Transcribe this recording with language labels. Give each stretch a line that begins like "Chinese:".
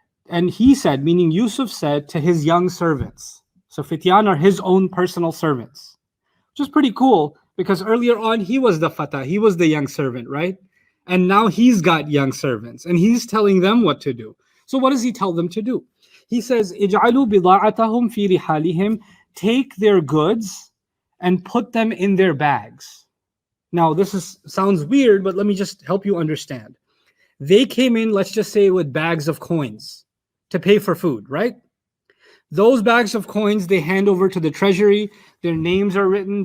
English: And he said, meaning Yusuf said to his young servants. So Fityan are his own personal servants, which is pretty cool because earlier on he was the Fatah, he was the young servant, right? And now he's got young servants and he's telling them what to do. So what does he tell them to do? He says,
Arabic: اجعلوا بضاعتهم في رحالهم.
English: Take their goods and put them in their bags. Now this sounds weird, but let me just help you understand. They came in, let's just say, with bags of coins to pay for food, right? Those bags of coins, they hand over to the treasury. Their names are written.